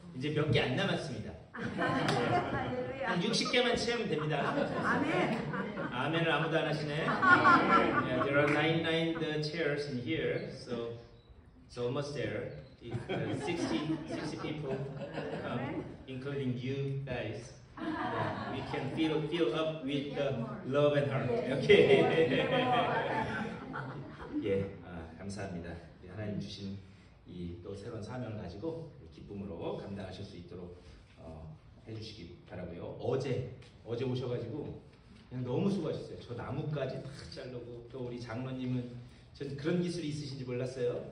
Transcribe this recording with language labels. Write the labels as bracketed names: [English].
[Korean] 이제 몇 개 안 남았습니다. 한 60개만 채우면 됩니다. 아멘을 아무도 안 하시네. [English] Yeah, there are 99 the chairs in here, so almost there. If 60 people come, including you guys, we can fill up with the love and heart. Okay. [Korean] 예, 감사합니다. 하나님 주신 이 또 새로운 사명을 가지고 기쁨으로 감당하실 수 있도록 해주시기 바라고요. 어제 오셔가지고 그냥 너무 수고하셨어요. 저 나무까지 다 자르고 또 우리 장로님은 전 그런 기술이 있으신지 몰랐어요.